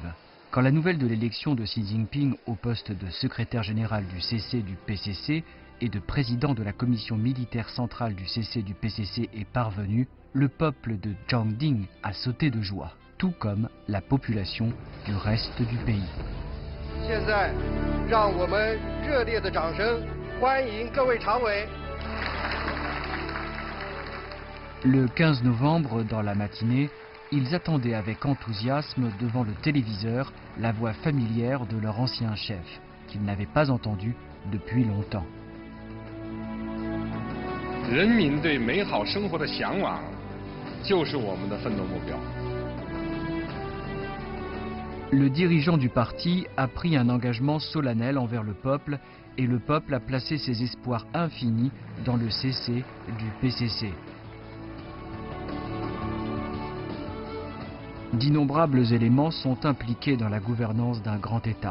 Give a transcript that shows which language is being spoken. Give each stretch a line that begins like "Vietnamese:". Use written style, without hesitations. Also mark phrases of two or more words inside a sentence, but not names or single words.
French: Quand la nouvelle de l'élection de Xi Jinping au poste de secrétaire général du CC du PCC et de président de la commission militaire centrale du CC du PCC est parvenue, le peuple de Jiangding a sauté de joie, tout comme la population du reste du pays.
Chinese: 现在，让我们热烈的掌声欢迎各位常委。
French: Le 15 novembre, dans la matinée, ils attendaient avec enthousiasme devant le téléviseur la voix familière de leur ancien chef, qu'ils n'avaient pas entendu depuis longtemps.
Chinese: 人民对美好生活的向往，就是我们的奋斗目标。
French: Le dirigeant du parti a pris un engagement solennel envers le peuple et le peuple a placé ses espoirs infinis dans le CC du PCC. D'innombrables éléments sont impliqués dans la gouvernance d'un grand État.